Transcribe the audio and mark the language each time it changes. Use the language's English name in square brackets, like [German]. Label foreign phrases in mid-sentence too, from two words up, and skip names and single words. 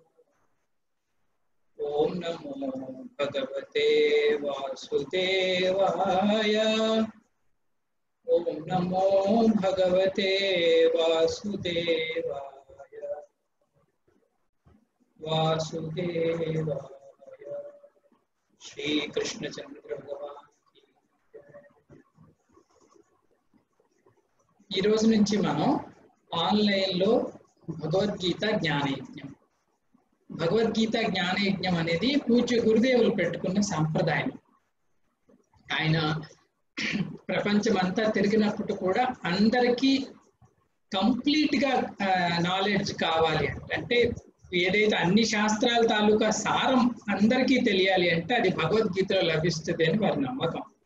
[Sanskrit] ओम नमो भगवते वासुदेवाय। ओम नमो भगवते वासुदेवाय। वासुदेवाय। [Telugu] श्री कृष्णचंद्र भगवान ఈ రోజు నుంచి మనం ఆన్లైన్ లో భగవద్గీత జ్ఞానయజ్ఞం అనేది పూజ్య గురుదేవులు పెట్టుకున్న సంప్రదాయం. ఆయన ప్రపంచమంతా తిరిగినప్పుడు కూడా అందరికీ కంప్లీట్ గా నాలెడ్జ్ కావాలి అంటే ఏదైతే అన్ని శాస్త్రాల తాలూకా సారం అందరికీ తెలియాలి అంటే అది భగవద్గీతలో లభిస్తుంది అని వారి నమ్మకం.